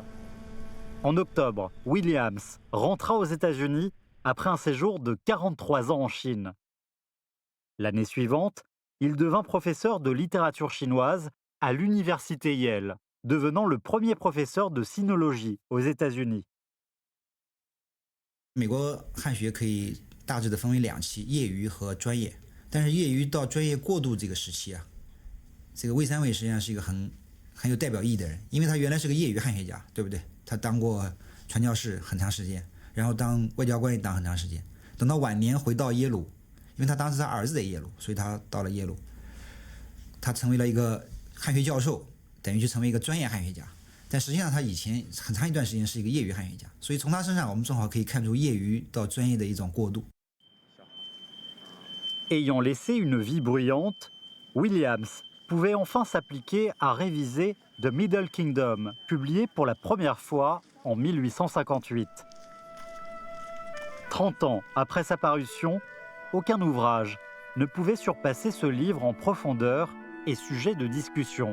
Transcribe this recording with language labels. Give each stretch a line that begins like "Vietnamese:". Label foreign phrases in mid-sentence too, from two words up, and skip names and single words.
French: En octobre, Williams rentra aux États-Unis après un séjour de 43 ans en Chine. L'année suivante, il devint professeur de littérature chinoise à l'université Yale, devenant le premier professeur de sinologie aux États-Unis.
Chinese: 美国汉学可以大致的分为2期，业余和专业。但是业余到专业过渡这个时期啊，这个魏三伟实际上是一个很有代表意义的人，因为他原来是个业余汉学家，对不对？他当过传教士很长时间，然后当外交官也当很长时间。等到晚年回到耶鲁，因为他当时他儿子在耶鲁，所以他到了耶鲁，他成为了一个汉学教授，等于就成为一个专业汉学家。但实际上他以前很长一段时间是一个业余汉学家，所以从他身上我们正好可以看出业余到专业的一种过渡。
French: Ayant laissé une vie bruyante, Williams pouvait enfin s'appliquer à réviser The Middle Kingdom, publié pour la première fois en 1858. 30 ans après sa parution, aucun ouvrage ne pouvait surpasser ce livre en profondeur et sujet de discussion.